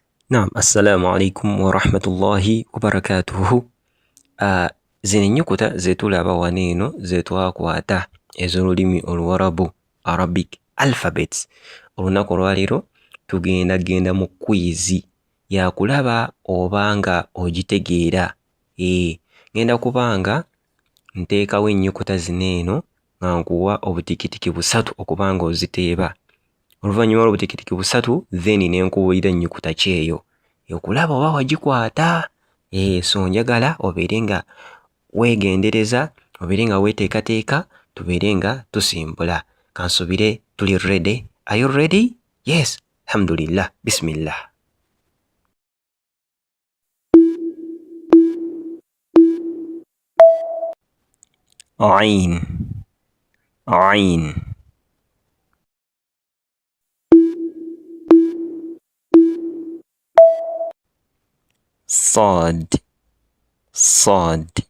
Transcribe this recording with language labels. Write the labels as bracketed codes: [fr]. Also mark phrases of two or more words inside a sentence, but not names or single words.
[ar] نعم السلام عليكم ورحمة الله وبركاته. [lg] zino ennyukuta ze tulaba wano eno ze twakwata ez'olulimi Oluwarabu [en] Arabic alphabets. [lg] Olunaku olwaleero tugenda mu quiz ya kulaba obanga ogitegeera. Ngenda kubanga nteekawo ennyukuta zino eno nga nkuwa obutikitiki 3 okubanga oziteeba. Oluvannyuma lw'obutikitiki 3 then ne nkubuulira ennyukuta ki eyo okulaba oba wagikwata. So njagala obeere nga weegendereza, obeere nga weeteekateeka, tubeere nga tusimbula. Kansubire tuli ready. [en] Are you ready? Yes. [ar] Alhamdulillah. Bismillah. Ain. Ain. صاد صاد